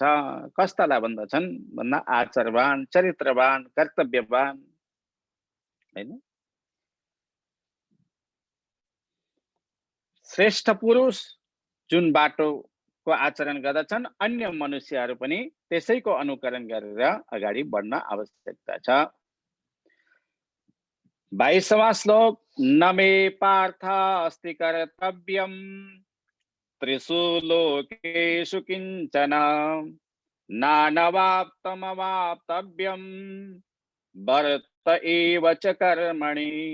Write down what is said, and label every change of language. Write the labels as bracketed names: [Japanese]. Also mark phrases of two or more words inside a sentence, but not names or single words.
[Nepali] कस्तालाई भन्दछन् भन्दा आचारवान, चरित्रवान, कर्तव्यवान, हैन? श्रेष्ठ पुरुष जुन बाटोको आचरण गर्दछन् अन्य मनुष्यहरू पनि त्यसैको अनुकरण गरेर अगाडि बढ्न आवश्यकता छ। [Sanskrit] 22वां श्लोक, न मे पार्थ अस्ति कर्तव्यम त्रिषु लोकेषु किंचन नानवाप्तमवाप्तव्यम वर्त एव च कर्मणि।